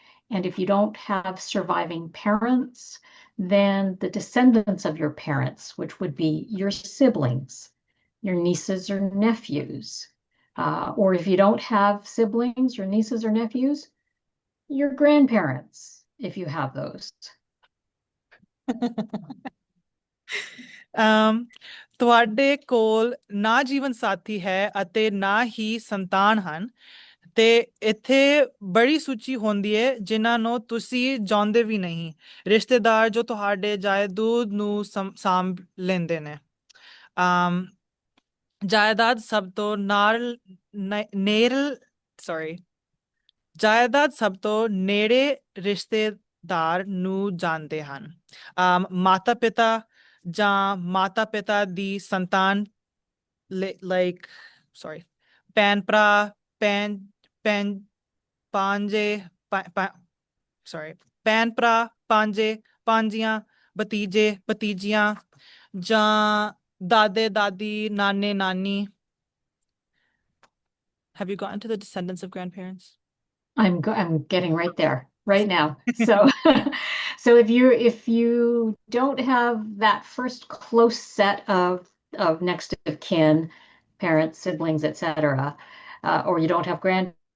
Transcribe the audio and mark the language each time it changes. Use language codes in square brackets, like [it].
[en] And if you don't have surviving parents, then the descendants of your parents, which would be your siblings, your nieces or nephews. Or if you don't have siblings, your nieces or nephews, your grandparents, if you have those. [pa] ਤੁਹਾਡੇ ਕੋਲ ਨਾ ਜੀਵਨ ਸਾਥੀ ਹੈ ਅਤੇ ਨਾ ਹੀ ਸੰਤਾਨ ਹਨ ਤੇ ਇੱਥੇ ਬੜੀ ਸੂਚੀ ਹੁੰਦੀ ਹੈ ਜਿਨ੍ਹਾਂ ਨੂੰ ਤੁਸੀਂ ਜਾਣਦੇ ਵੀ ਨਹੀਂ, ਰਿਸ਼ਤੇਦਾਰ ਜੋ ਤੁਹਾਡੇ ਜਾਇਦਾਦ ਨੂੰ ਸਾਂਭ ਲੈਂਦੇ ਨੇ। ਜਾਇਦਾਦ ਸਭ ਤੋਂ ਨੇੜਲ [en] sorry [pa] ਜਾਇਦਾਦ ਸਭ ਤੋਂ ਨੇੜੇ ਰਿਸ਼ਤੇਦਾਰ ਨੂੰ ਜਾਣਦੇ ਹਨ। ਮਾਤਾ ਪਿਤਾ ਜਾਂ ਮਾਤਾ ਪਿਤਾ ਦੀ ਸੰਤਾਨ [en] like sorry [pa] ਭੈਣ ਭਰਾ ਭੈਣ ਭੈਣ ਭਾਂਜੇ [en] sorry [pa] ਭੈਣ ਭਰਾ ਭਾਂਜੇ ਭਾਂਜੀਆਂ ਭਤੀਜੇ ਭਤੀਜੀਆਂ ਜਾਂ ਦਾਦੇ ਦਾਦੀ ਨਾਨੇ ਨਾਨੀ। [en] Have you gotten to the descendants of grandparents? I'm getting right there right now. So so if you don't have that first close set of next of kin, parents, siblings, etc., or you don't have grand